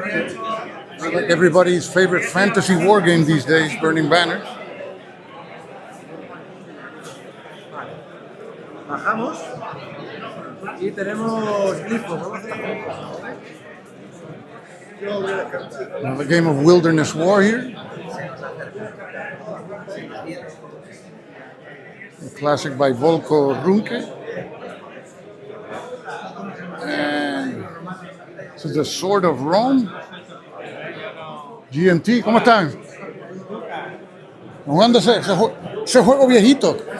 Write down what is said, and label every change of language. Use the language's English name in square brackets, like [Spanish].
[English] Like everybody's favorite fantasy war game these days, Burning Banners. [Spanish] Bajamos y tenemos glifos. [English] Another game of wilderness war here. A classic by Volko Runke. And this is the Sword of Rome. [Spanish] GMT, ¿cómo están? Jugando ese juego viejito.